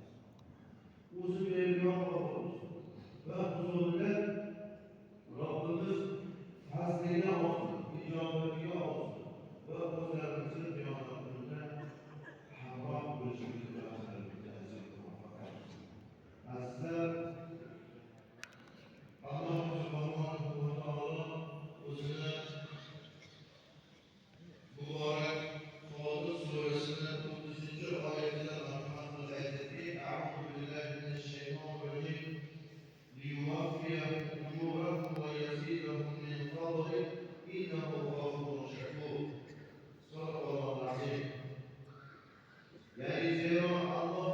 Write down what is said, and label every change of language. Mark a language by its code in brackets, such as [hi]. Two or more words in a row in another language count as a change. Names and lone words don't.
[uz] O'zi bergan va huzurida Robbimiz fazliga olsin, ijobatiga olsin va o'zlarimizni qiyomatda hamroh bo'lishimizni azizlar, Alloh [ar] سبحانه وتعالى [uz] o'zini muborak Fotir surasining 30-oyatida marhamat qilib aytadiki: [ar] "أعوذ بالله من الشيطان الرجيم. ليوفيهم أجورهم ويزيدهم من فضله إنه غفور شكور." صدق الله العظيم. Yani zira Allah